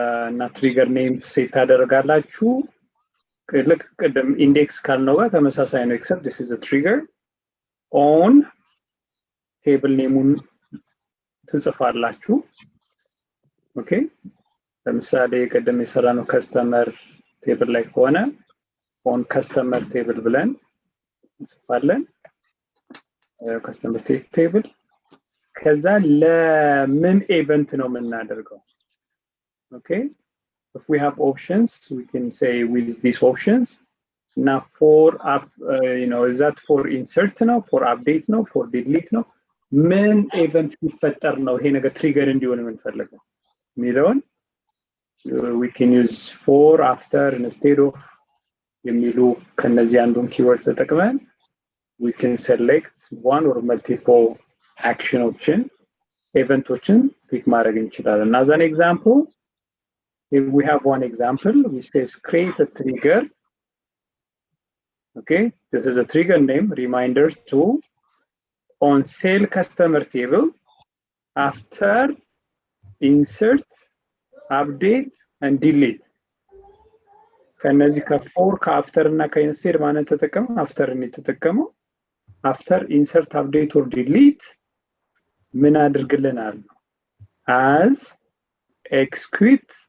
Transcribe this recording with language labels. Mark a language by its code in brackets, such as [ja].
[am] እና trigger name ሴት ታደርጋላችሁ። ልክ ቀደም ኢንዴክስ ካልነው ጋር ተመሳሳይ ነው [en] except this is a trigger on [am] table name-ን ትጽፋላችሁ። ኦኬ ለምሳሌ ቀደም የሰራነው customer table ላይ ከሆነ on customer table ብለን እንጽፋለን። customer table ከዛ ለምን ኢቨንት ነው የምናደርገው? [en] Okay, if we have options we can say with these options now for is that for insert now for update now for delete now main event [am] ሲፈጠር ነው ይሄ ነገር trigger እንዲሆን የምንፈልገው ሚለውን [en] we can use for after instead of የሚሉ ከነዚህ አንዱን keyword ተጠቅመን we can select one or multiple actionዎችን eventዎችን pick ማድረግ እንችላለን. as an example if we have one example we says create a trigger. Okay, this is a trigger name reminder to on sale customer table after insert update and delete. [am] ከነዚህ ከfor ከafter እና ከinsert ማለት ተጠቀሙ after ነው ተጠቀመው after insert update or delete ምን አድርግልናል as execute.